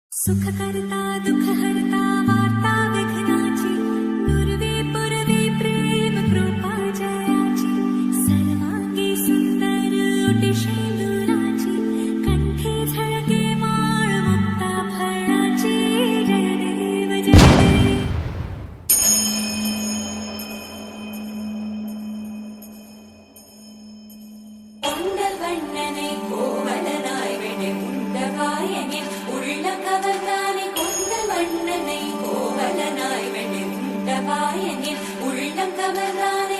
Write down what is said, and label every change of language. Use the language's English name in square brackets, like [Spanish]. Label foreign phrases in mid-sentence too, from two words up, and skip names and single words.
[Marathi] सुख करता दुख हरता वार्ता विघ्नाची नुरवे पुरवे प्रेम कृपा जयाची सर्वांगी सुंदर ओटी दुराची कंठी झळके माळ मुक्ता फळाची जय देव जय देव [Tamil] உண்டல் வண்ணனை கோவலனாய் வினை உண்டவாயனில் உள்ள கவர்ந்தானை கொண்டல் வண்ணனை கோவலனாய் வினை உண்டவாயனில் உள்ளம் கவர்ந்தாய்